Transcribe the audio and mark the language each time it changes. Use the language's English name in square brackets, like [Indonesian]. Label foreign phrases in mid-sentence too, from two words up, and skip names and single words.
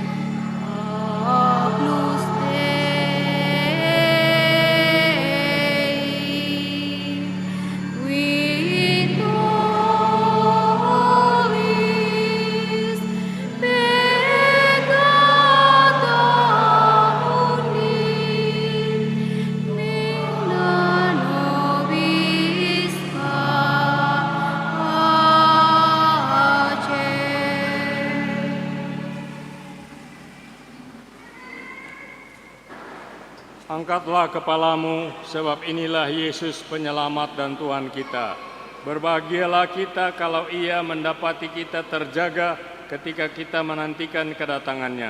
[Latin] Agnus Dei, qui tollis peccata mundi, minda nobis pace. [Indonesian] Angkatlah kepalamu, sebab inilah Yesus Penyelamat dan Tuhan kita. Berbahagialah kita kalau Ia mendapati kita terjaga ketika kita menantikan kedatangannya.